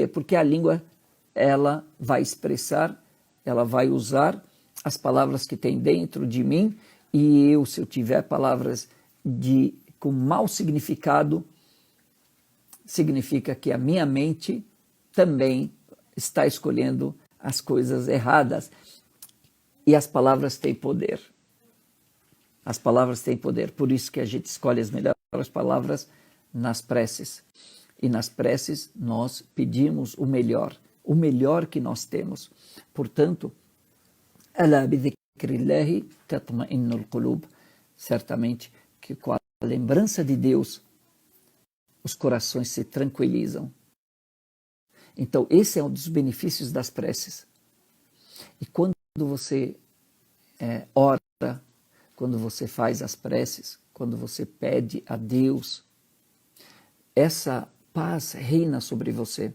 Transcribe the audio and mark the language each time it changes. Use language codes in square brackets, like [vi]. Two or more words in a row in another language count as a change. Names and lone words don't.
[pt] Porque a língua, ela vai expressar, ela vai usar as palavras que tem dentro de mim, e eu, se eu tiver palavras com mau significado, significa que a minha mente também está escolhendo as coisas erradas. E as palavras têm poder. As palavras têm poder. Por isso que a gente escolhe as melhores palavras nas preces. E nas preces nós pedimos o melhor que nós temos. Portanto, [ar] ألا بذكر الله تطمئن القلوب. [pt] Certamente que com a lembrança de Deus, os corações se tranquilizam. Então, esse é um dos benefícios das preces. E quando você ora, quando você faz as preces, quando você pede a Deus, essa paz reina sobre você.